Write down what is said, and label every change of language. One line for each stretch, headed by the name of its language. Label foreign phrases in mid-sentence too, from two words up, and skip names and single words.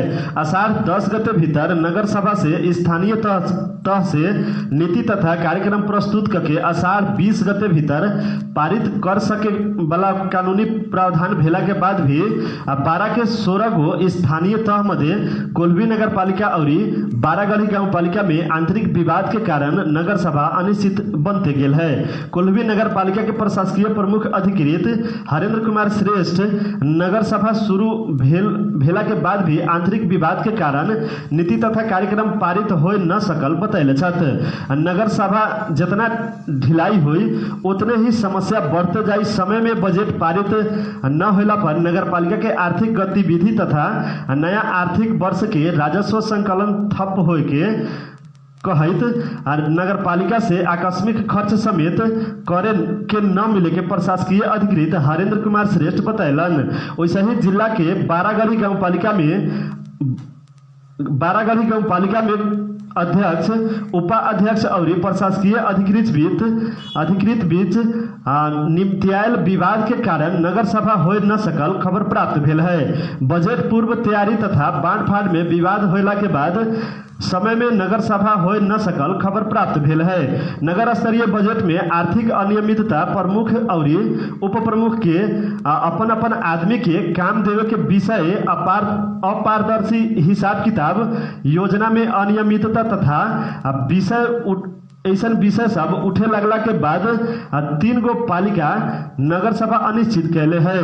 Maithili: आषाढ़ 10 गते भीतर नगर सभा से स्थानीय तह से नीति तथा कार्यक्रम प्रस्तुत करके आषाढ़ 20 गते भीतर पारित कर सके वाला कानूनी प्रावधान भेला के बाद भी बारा के 16 गो स्थानीय तह मध्य कुल्भी नगर पालिका और बारागढ़ी गांव पालिका में आंतरिक विवाद के कारण नगर सभा अनिश्चित बनते गेल है। कुल्भी नगर पालिका के प्रशासकीय प्रमुख अधिकृत हरेंद्र कुमार श्रेष्ठ नगर सभा शुरू भेला के बाद भी आंतरिक विवाद के कारण नीति तथा कार्यक्रम पारित हो न सकल बतैले छथि। नगर सभा जितना ढिलाई हुई उतने ही समस्या बढ़ते जाई। समय में बजट पारित न होला पर नगर पालिका के आर्थिक गतिविधि तथा नया आर्थिक वर्ष के राजस्व संकलन ठप होए के कहत नगर पालिका से आकस्मिक खर्च समेत करे के न मिले के प्रशासकीय अधिकृत हरेंद्र कुमार श्रेष्ठ बतैलन। वैसे ही जिला के बारागढ़ी गांव पालिका में अध्यक्ष, उपाध्यक्ष और प्रशासकीय अधिकृत बीच निपटायल विवाद के कारण नगर सभा हो न सकल खबर प्राप्त भेल है। बजट पूर्व तैयारी तथा बांट फाट में विवाद होला के बाद समय में नगर सभा हो न सकल खबर प्राप्त भेल है। नगर स्तरीय बजट में आर्थिक अनियमितता, प्रमुख और उप प्रमुख के अपन अपन आदमी के काम देवे के विषय, अपारदर्शी हिसाब किताब, योजना में अनियमितता तथा ऐसा विषय सब उठे लगला के बाद 3 गो पालिका नगर सभा अनिश्चित कैले है।